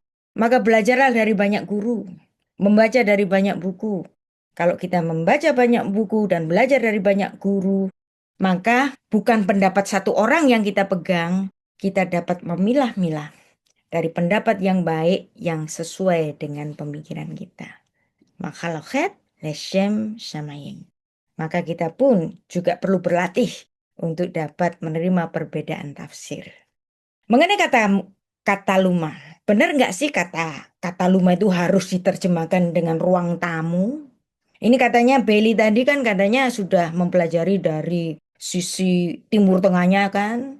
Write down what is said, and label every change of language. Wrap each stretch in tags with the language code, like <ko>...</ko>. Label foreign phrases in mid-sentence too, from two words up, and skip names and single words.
<id>Maka belajarlah dari banyak guru, membaca dari banyak buku. Kalau kita membaca banyak buku dan belajar dari banyak guru, maka bukan pendapat satu orang yang kita pegang, kita dapat memilah-milah dari pendapat yang baik yang sesuai dengan pemikiran kita.</id> <he>מחלוקת לשם שמים.</he> <id>Maka kita pun juga perlu berlatih untuk dapat menerima perbedaan tafsir. Mengenai kata luma, benar nggak sih kata luma itu harus diterjemahkan dengan ruang tamu? Ini katanya Bailey tadi kan katanya sudah mempelajari dari sisi Timur Tengahnya kan.</id>